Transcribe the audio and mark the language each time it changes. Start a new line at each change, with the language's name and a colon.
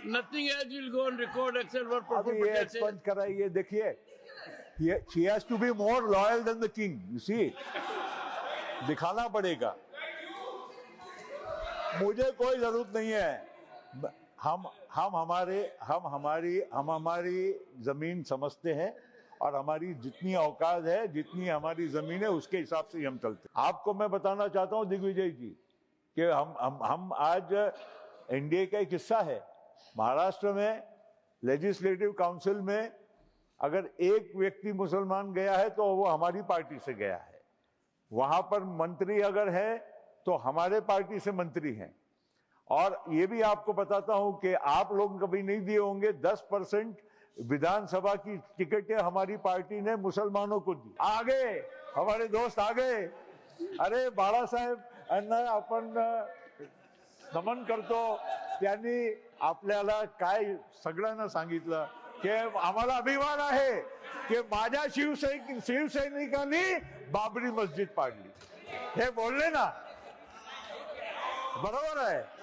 English: Nothing else will go on record except what Prabhu
Hindi: अभी ये
English: Patel said.
Hindi: Expunge कराइए, देखिए,
English: she has to be more loyal than the king. You see,
Hindi: दिखाना पड़ेगा। मुझे कोई जरूरत नहीं है। हम हमारी जमीन समझते हैं और हमारी जितनी औकात है, जितनी हमारी जमीन है, उसके हिसाब से हम चलते हैं। आपको मैं बताना चाहता हूं दिग्विजय जी कि हम आज एनडीए का एक हिस्सा है। महाराष्ट्र में लेजिस्लेटिव काउंसिल में अगर एक व्यक्ति मुसलमान गया है तो वो हमारी पार्टी से गया है। वहां पर मंत्री अगर है तो हमारे पार्टी से मंत्री हैं। और ये भी आपको बताता हूं कि आप लोग कभी नहीं दिए होंगे, 10% विधानसभा की टिकटें हमारी पार्टी ने मुसलमानों को दी। आगे हमारे दोस्त आ गए, अरे
Marathi: बाळासाहेब यांना आपण नमन करतो, त्यांनी आपल्याला काय सगळ्यांना सांगितलं की आम्हाला अभिमान आहे की माझ्या शिवसैनिकांनी बाबरी मस्जिद पाडली, हे बोलले ना, बरोबर आहे।